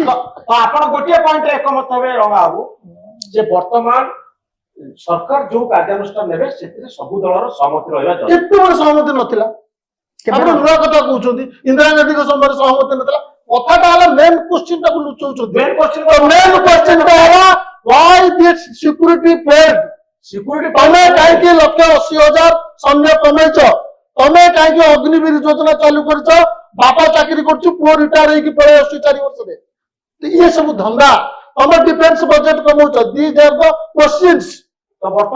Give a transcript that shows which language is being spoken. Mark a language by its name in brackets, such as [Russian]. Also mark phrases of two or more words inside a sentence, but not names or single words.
[Odia] ତ ଆପଣ ଗୋଟିଏ ପଏଣ୍ଟରେ ଏକମତ ହେବେ ରଙ୍ଗା ବାବୁ ଯେ ବର୍ତ୍ତମାନ ସରକାର ଯୋଉ କାର୍ଯ୍ୟାନୁଷ୍ଠାନ ନେବେ ସେଥିରେ ସବୁ ଦଳର ସହମତି ରହିବା ଜରୁରୀ। କେତେବେଳେ ସହମତି ନଥିଲା? ଆପଣ ନୂଆ କଥା କହୁଛନ୍ତି। ଇନ୍ଦିରା ଗାନ୍ଧୀଙ୍କ ସମୟରେ ସହମତି ନଥିଲା। କଥାଟା ହେଲା [English] main question [Odia] ଟାକୁ ଲୁଚଉଛନ୍ତି। [English] main question main question [Odia] ଟା ହେଲା [English] why this security failed? [Odia] ସିକ୍ୟୁରିଟି ତମେ କାହିଁକି 1,80,000 ସୈନ୍ୟ କମେଇଛ? ତମେ କାହିଁକି ଅଗ୍ନିବୀର ଯୋଜନା ଚାଲୁ କରିଛ? ବାପା ଚାକିରି କରୁଛି, ପୁଅ ରିଟାୟାର ହେଇକି ପଳେଇ ଆସୁଛି 4 ବର୍ଷରେ। ଇଏ ସବୁ ଧନ୍ଦା। ତମେ [English] defense budget [Odia] କମଉଛ। [English] these are the questions. [Odia] ତ ବର୍ତ୍ତମାନ